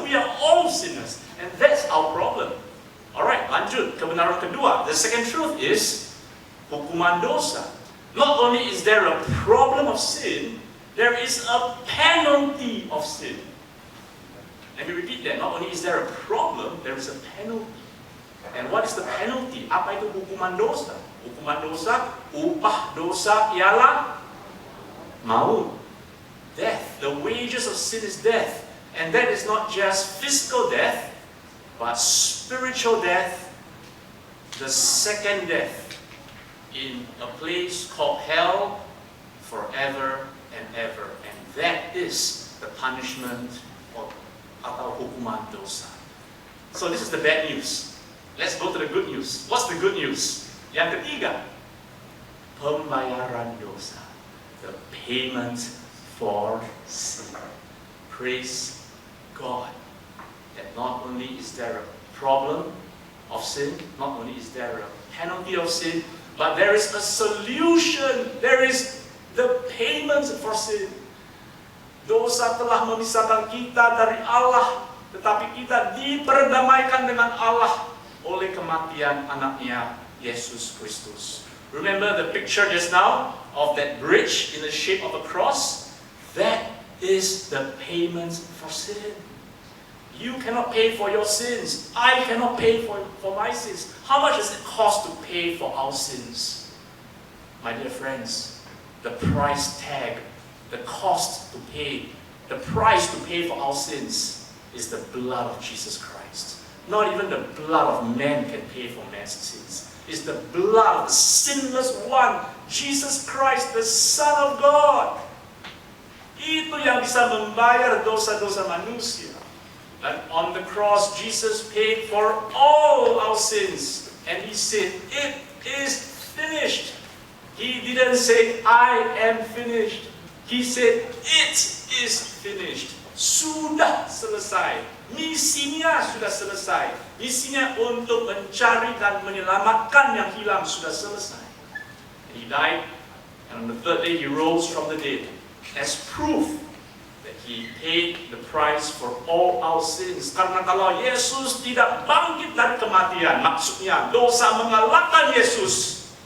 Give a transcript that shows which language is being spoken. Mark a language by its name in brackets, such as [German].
[English] We are all sinners. And that's our problem. Alright, [Indonesian] lanjut. Kebenaran kedua. [English] The second truth is [Indonesian] hukuman dosa. [English] Not only is there a problem of sin, there is a penalty of sin. Let me repeat that. Not only is there a problem, there is a penalty. And what is the penalty? [Indonesian] Apa itu hukuman dosa? Hukuman dosa, upah dosa ialah maut. [English] Death. The wages of sin is death. And that is not just physical death, but spiritual death, the second death, in a place called hell forever and ever. And that is the punishment of [Indonesian] atau hukuman dosa. [English] So this is the bad news. Let's go to the good news. What's the good news? [Indonesian] Yang ketiga, pembayaran dosa. [English] The payment for sin. Praise God that not only is there a problem of sin, not only is there a penalty of sin, but there is a solution. There is the payment for sin. [Indonesian] Dosa telah memisahkan kita dari Allah, tetapi kita diperdamaikan dengan Allah oleh kematian anaknya Yesus Kristus. [English] Remember the picture just now of that bridge in the shape of a cross? That is the payment for sin. You cannot pay for your sins. I cannot pay for my sins. How much does it cost to pay for our sins? My dear friends, the price tag, the cost to pay, the price to pay for our sins is the blood of Jesus Christ. Not even the blood of man can pay for man's sins. It's the blood of the sinless one, Jesus Christ, the Son of God. [Indonesian] Itu yang bisa membayar dosa-dosa manusia. [English] And on the cross, Jesus paid for all our sins. And He said, it is finished. He didn't say, I am finished. He said, it is finished. [Indonesian] Sudah selesai. Misinya sudah selesai. Misinya untuk mencari dan menyelamatkan yang hilang sudah selesai. [English] And He died, and on the third day He rose from the dead as proof that He paid the price for all our sins. [Indonesian] Karena kalau Yesus tidak bangkit dari kematian, maksudnya dosa mengalahkan Yesus.